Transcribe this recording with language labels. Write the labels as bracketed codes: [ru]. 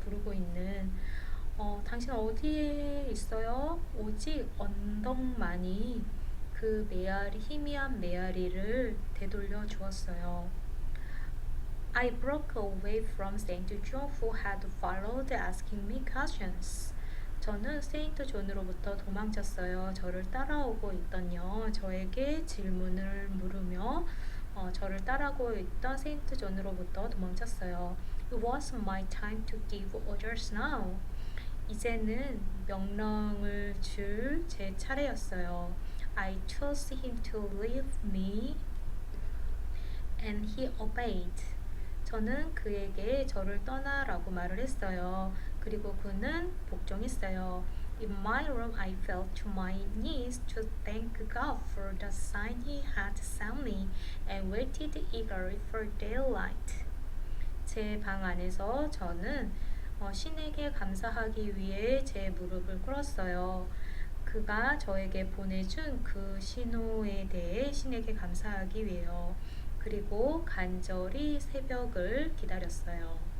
[ko] 부르고 있는 당신 어디에 있어요? 오직 언덕만이 그 메아리 희미한 메아리를 되돌려 주었어요. [en] I broke away from Saint John who had followed asking me questions. [ko] 저는 세인트 존으로부터 도망쳤어요. 저를 따라오고 있던요. 저에게 질문을 물으며 저를 따라오고 있던 세인트 존으로부터 도망쳤어요. [en] It was my time to give orders now. [ko] 이제는 명령을 줄 제 차례였어요. [en] I chose him to leave me and he obeyed. [ko] 저는 그에게 저를 떠나라고 말을 했어요. 그리고 그는 복종했어요. [en] In my room, I fell to my knees to thank God for the sign He had sent me and waited eagerly for daylight. [ko] 제 방 안에서 저는 신에게 감사하기 위해 제 무릎을 꿇었어요. 그가 저에게 보내준 그 신호에 대해 신에게 감사하기 위해요. 그리고 간절히 새벽을 기다렸어요.